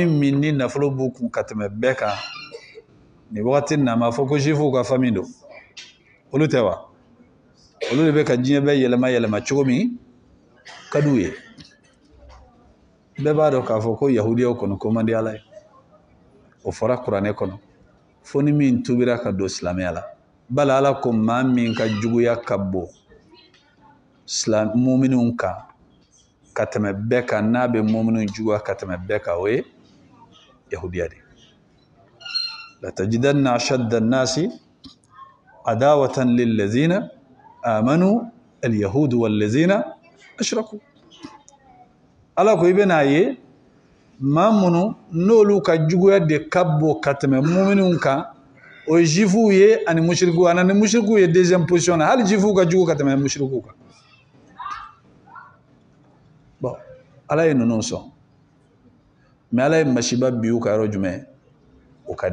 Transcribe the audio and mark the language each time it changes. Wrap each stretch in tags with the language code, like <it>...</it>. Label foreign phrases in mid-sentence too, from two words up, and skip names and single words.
<bm>min ni nafolo b'u kun ka tɛmɛ bɛɛ kan ni wagati na ma fɔ ko juifu ka famille don olu tɛ wa olu de bɛ ka diɲɛ bɛɛ yɛlɛma cogo min ka d'u ye bɛɛ b'a dɔn k'a fɔ ko yahudiyaw kɔni ko man di Ala ye o fɔra kuranɛ kɔnɔ fo ni min tubira ka don silamɛya la bali Ala ko maa min ka juguya ka bon muminunw kan ka tɛmɛ bɛɛ kan n'a bɛ muminunw juguya ka tɛmɛ bɛɛ kan o ye yahudiya de</bm> <ar>لتجدن أشد الناس عداوة للذين آمنوا اليهود والذين أشركوا</ar> <bm>Ala ko i bɛna ye maa minnu n'olu ka juguya de ka bon ka tɛmɛ muminunw kan o ye juifuw ye ani mushriku ani mushriku ye</bm> <fr>deuxième position</fr> <bm>na hali juifuw ka jugu ka tɛmɛ mushriku kan bon Ala ye ninnu sɔn mais Ala ye masiba bi u ka yɔrɔ jumɛn u ka</bm>